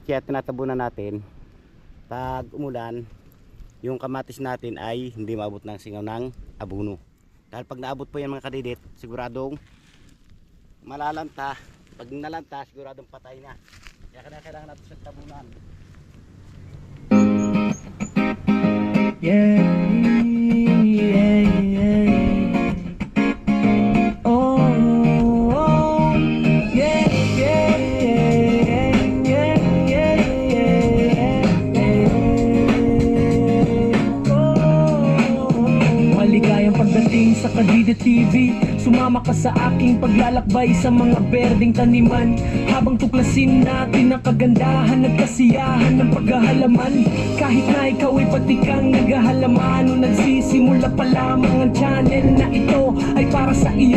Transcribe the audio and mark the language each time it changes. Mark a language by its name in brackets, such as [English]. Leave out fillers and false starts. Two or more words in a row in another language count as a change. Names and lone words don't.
[Filipino] kaya tinatabunan natin pag umulan, yung kamatis natin ay hindi maabot ng singaw ng abono. Dahil pag naabot po yan mga kadidit, siguradong malalanta. Pag nalanta, siguradong patay na. Kaya kailangan natin sa tabunan. [English] Yeah, yeah, yeah. Oh, oh, yeah, yeah, yeah, yeah, yeah, yeah. [Filipino] Oh, maligayang pagdating sa Kadida TV. Sumama ka sa aking paglalakbay sa mga berdeng taniman, habang tuklasin natin ang kagandahan at kasiyahan ng paghahalaman. Kahit na ikaw ay patikang naghahalaman o nagsisimula pa lamang, ang channel na ito ay para sa iyo.